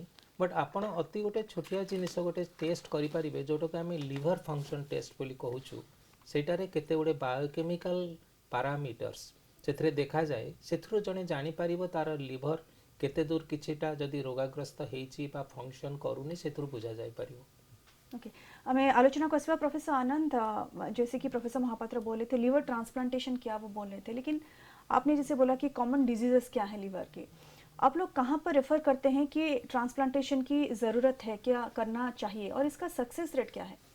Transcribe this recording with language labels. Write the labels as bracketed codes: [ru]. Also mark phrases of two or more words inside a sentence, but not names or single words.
[or] ବଟ୍ ଆପଣ ଅତି ଗୋଟେ ଛୋଟିଆ ଜିନିଷ ଗୋଟେ ଟେଷ୍ଟ କରିପାରିବେ, ଯେଉଁଟାକୁ ଆମେ [en] liver function test [or] ବୋଲି କହୁଛୁ। ସେଇଟାରେ କେତେ ଗୁଡ଼ିଏ [en] biochemical parameters [or] ସେଥିରେ ଦେଖାଯାଏ। ସେଥିରୁ ଜଣେ ଜାଣିପାରିବ ତାର ଲିଭର କେତେ ଦୂର କିଛିଟା ଯଦି ରୋଗାଗ୍ରସ୍ତ ହେଇଛି ବା ଫଙ୍କସନ୍ କରୁନି, ସେଥିରୁ ବୁଝା ଯାଇପାରିବ। [hi] ओके हमें [or] ଆଲୋଚନା କୁ ଆସିବା [hi] प्रोफेसर आनंद, जैसे कि प्रोफेसर महापात्र बोले थे [en] liver transplantation [hi] क्या वो बोल रहे थे, लेकिन आपने जैसे बोला कि [en] common diseases [hi] क्या है लिवर के, आप लोग कहाँ पर रेफर करते हैं कि ट्रांसप्लांटेशन की ज़रूरत है, क्या करना चाहिए और इसका [en] success rate [hi] क्या है?